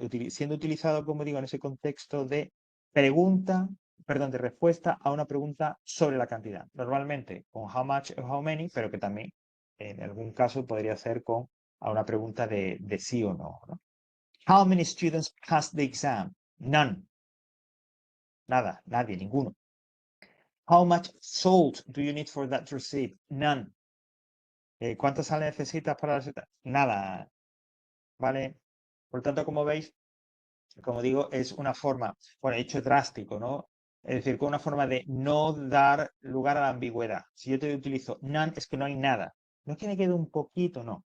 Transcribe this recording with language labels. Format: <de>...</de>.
<es>Siendo utilizado, como digo, en ese contexto de de respuesta a una pregunta sobre la cantidad. Normalmente con how much o how many, pero que también en algún caso podría ser a una pregunta de sí o no, ¿no?</es> <en>How many students passed the exam? None.</en> <es>Nada, nadie, ninguno.</es> <en>How much salt do you need for that receipt? None.</en> <es>¿Cuánta sal necesitas para la receta? Nada. ¿Vale? Por tanto, como veis, como digo, es una forma, bueno, hecho drástico, ¿no? Es decir, con una forma de no dar lugar a la ambigüedad. Si yo te utilizo none, es que no hay nada. No es que me quede un poquito, no.</es>